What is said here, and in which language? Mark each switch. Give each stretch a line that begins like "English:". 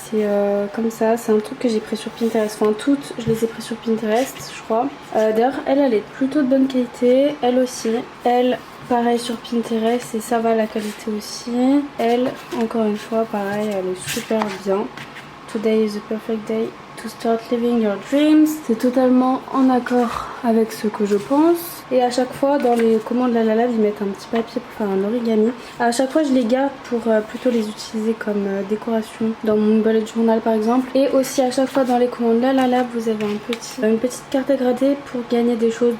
French: C'est comme ça, c'est un truc que j'ai pris sur Pinterest, enfin toutes je les ai pris sur Pinterest je crois. D'ailleurs elle est plutôt de bonne qualité, elle aussi. Elle pareil sur Pinterest et ça va la qualité aussi. Elle encore une fois pareil, elle est super bien.
English: Today is the perfect day to start living your dreams.
French: C'est totalement en accord avec ce que je pense. Et à chaque fois dans les commandes Lalalab ils mettent un petit papier pour faire un origami. À chaque fois je les garde pour plutôt les utiliser comme décoration dans mon bullet journal par exemple. Et aussi à chaque fois dans les commandes Lalalab vous avez une petite carte à gratter pour gagner des choses.